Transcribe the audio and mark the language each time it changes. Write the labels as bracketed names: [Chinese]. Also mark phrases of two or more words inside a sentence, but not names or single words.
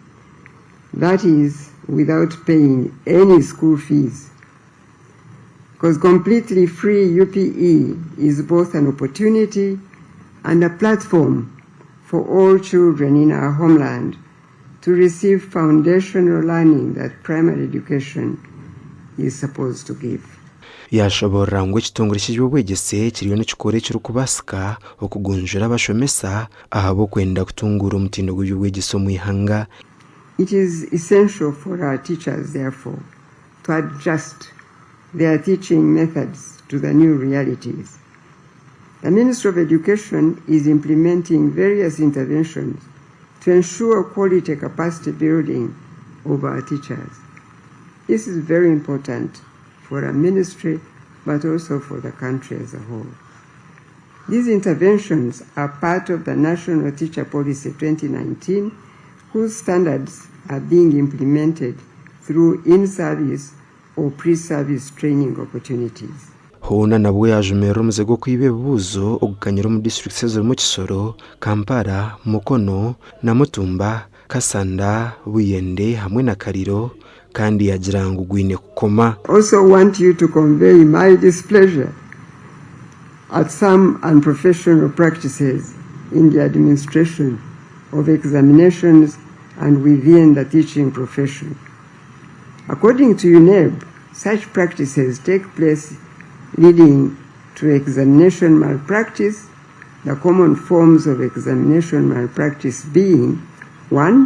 [English] That is, without paying any school fees, because completely free UPE is both an opportunity and a platform for all children in our homeland to receive foundational learning that primary education is supposed to give. [Nyankole] yashobora ngo ekitongole ky'ebyobwegyese kiriyo nikikora ekirikubasika okugunjura abashomesa ahabo kwenda kutungura omutindo gw'ebyobwegyese omu ihanga. [English] It is essential for our teachers, therefore, to adjust their teaching methods to the new realities. The Ministry of Education is implementing various interventions to ensure quality capacity building of our teachers. This is very important for our ministry, but also for the country as a whole. These interventions are part of the National Teacher Policy 2019, whose standards are being implemented through in-service or pre-service training opportunities. [Nyankole] Hoona nabwo yajumira omuze gw'okwiba ebibuuzo ogukanyira omu districts ezirimu Kisoro, Kampala, Mukono, Namutumba, Kasanda, Buyende hamwe na Kariro kandi yagira ngu gwine kukoma. [English] Also want you to convey my displeasure at some unprofessional practices in the administration of examinations and within the teaching profession. According to UNEB, such practices take place leading to examination malpractice, the common forms of examination malpractice being: 1.